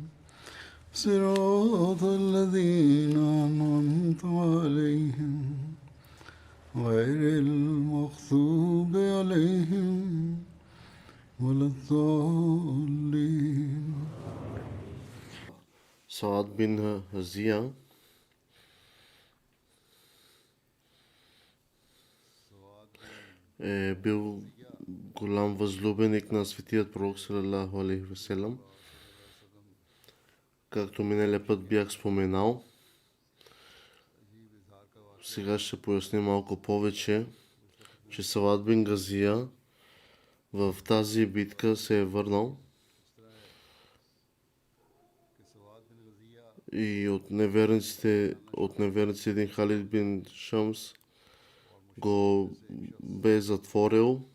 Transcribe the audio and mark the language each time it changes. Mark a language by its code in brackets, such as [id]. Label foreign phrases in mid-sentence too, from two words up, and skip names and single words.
[ar] صراط الذين أنعمت عليهم غير المغضوب عليهم ولا الضالين. [bg] Саад бин Хазия е бил голям възлюбеник на светият пророк [ar] صلى الله عليه وسلم. [bg] Както миналия път бях споменал, сега ще поясня малко повече, че Саад бин Газия в тази битка се е върнал и от неверниците един Халид бин Шамс го бе затворил.